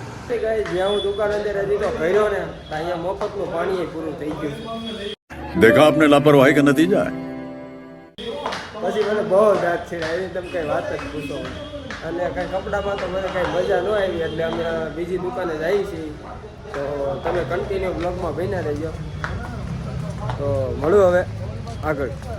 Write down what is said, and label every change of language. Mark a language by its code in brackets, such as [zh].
[gu] જ્યાં હું દુકાન અંદર હજી તો ભર્યો ને અહીંયા મફતનું પાણી પૂરું થઈ ગયું. [hi] देखा आपने लापरवाही का नतीजा है. [gu] પછી મને બહુ દાંત છે એની તમે કઈ વાત જ પૂછો. અને કઈ કપડામાં તો મને કઈ મજા ન આવી એટલે અમે બીજી દુકાને જઈએ છીએ. તો તમે કન્ટિન્યુ બ્લોગમાં બન્યા રહેજો. તો મળું હવે આગળ.